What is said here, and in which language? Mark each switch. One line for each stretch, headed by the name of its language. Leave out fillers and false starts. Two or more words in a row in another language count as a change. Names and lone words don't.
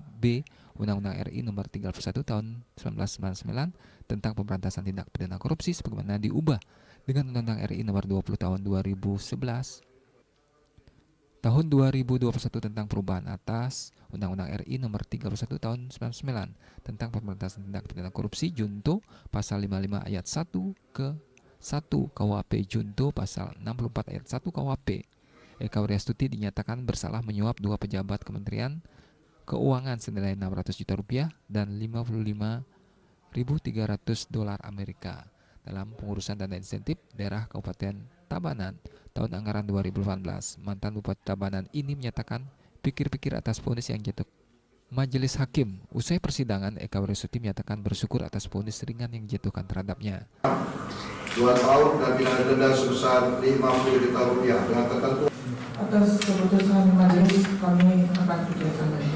Indonesian: B Undang-Undang RI nomor 31 tahun 1999 tentang pemberantasan tindak pidana korupsi sebagaimana diubah dengan Undang-Undang RI nomor 20 tahun 2011 tahun 2021 tentang perubahan atas Undang-Undang RI nomor 31 tahun 99 tentang pemberantasan tindak pidana korupsi junto pasal 55 ayat 1 ke 1 KUHP junto pasal 64 ayat 1 KUHP. Eka Wiryastuti dinyatakan bersalah menyuap 2 pejabat Kementerian Keuangan senilai 600 juta rupiah dan 55.300 dolar Amerika dalam pengurusan dana insentif daerah Kabupaten Tabanan tahun anggaran 2018. Mantan Bupati Tabanan ini menyatakan pikir-pikir atas vonis yang jatuh Majelis Hakim. Usai persidangan, Eka Wiryastuti menyatakan bersyukur atas vonis ringan yang dijatuhkan terhadapnya. 2 tahun dan pidana denda sebesar 50 juta rupiah dengan tertentu. Atas keputusan majelis kami akan kerjakan lagi.